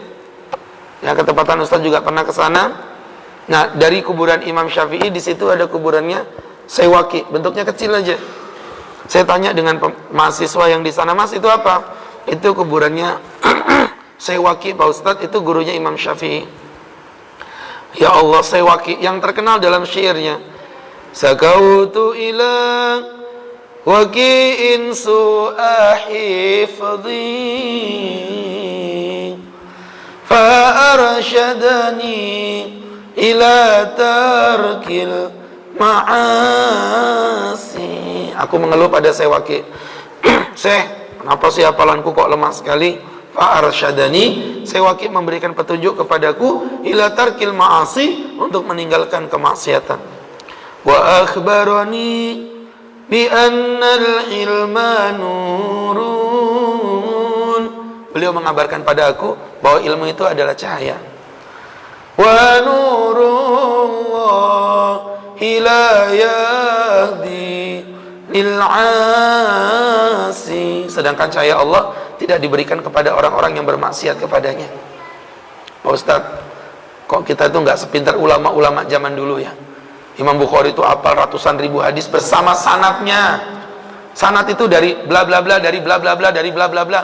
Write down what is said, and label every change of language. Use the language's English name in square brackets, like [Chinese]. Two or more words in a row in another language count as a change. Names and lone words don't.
[Indonesian] Ya, ketepatan Ustadz juga pernah ke sana. Nah, dari kuburan Imam Syafi'i di situ ada kuburannya Syekh Waqi, bentuknya kecil aja. Saya tanya dengan mahasiswa yang di sana, Mas itu apa? Itu kuburannya Syekh Waqi Pak Ustadz, itu gurunya Imam Syafi'i. Ya Allah, Syekh Waqi yang terkenal dalam syairnya, [Arabic] شكوت إلى وكيع سوء حفظي فأرشدني إلى ترك المعاصي. [Indonesian] Aku mengeluh pada Syekh Waqi, Syekh, kenapa sih hafalanku kok lemah sekali? [Arabic] فأرشدني, [Indonesian] Syekh Waqi memberikan petunjuk kepadaku [Arabic] إلى ترك المعاصي, [Indonesian] untuk meninggalkan kemaksiatan. [Arabic] وأخبرني بأن العلم نور, [Indonesian] beliau mengabarkan pada aku bahwa ilmu itu adalah cahaya. [Arabic] ونور الله لا يهدى للعاصي, [Indonesian] sedangkan cahaya Allah tidak diberikan kepada orang-orang yang bermaksiat kepadanya. Pak Ustadz, kok kita itu nggak sepintar ulama-ulama zaman dulu ya? Imam Bukhari itu hafal ratusan ribu hadis bersama sanadnya. Sanad itu dari bla bla bla, dari bla bla bla, dari bla bla bla.